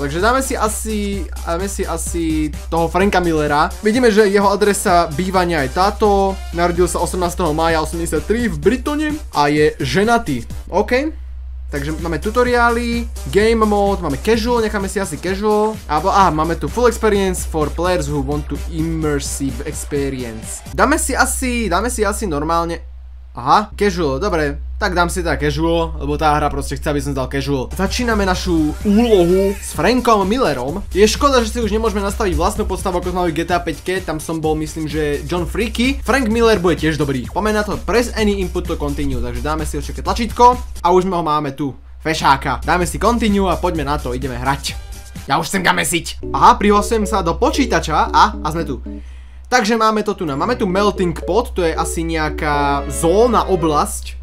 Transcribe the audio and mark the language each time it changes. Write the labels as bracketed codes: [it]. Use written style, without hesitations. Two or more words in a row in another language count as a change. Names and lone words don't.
[sk] Takže dáme si asi toho Franka Millera. Vidíme, že jeho adresa bývania je táto, narodil sa 18. mája 83 v Britone a je ženatý. OK. Takže máme tutoriály, [en] game mode, [sk] máme casual, necháme si asi casual. Alebo, máme tu [en] full experience for players who want to immersive experience. [sk] Dáme si asi normálne. Aha, casual, dobre. Tak dám si teda casual, lebo tá hra proste chce, aby som dal casual. Začíname našu úlohu s Frankom Millerom. Je škoda, že si už nemôžeme nastaviť vlastnú postavu, ako sme mali v GTA 5, tam som bol, myslím, že John Freaky. Frank Miller bude tiež dobrý. Poďme na to, [en] press any input to continue, [sk] takže dáme si očaké tlačítko a už ho máme tu, fešáka. Dáme si continue a poďme na to, ideme hrať. Ja už chcem gamesiť. Aha, prihlasujem sa do počítača a sme tu. Takže máme to tu, máme tu [en] melting pot, [sk] to je asi nejaká zóna, oblasť.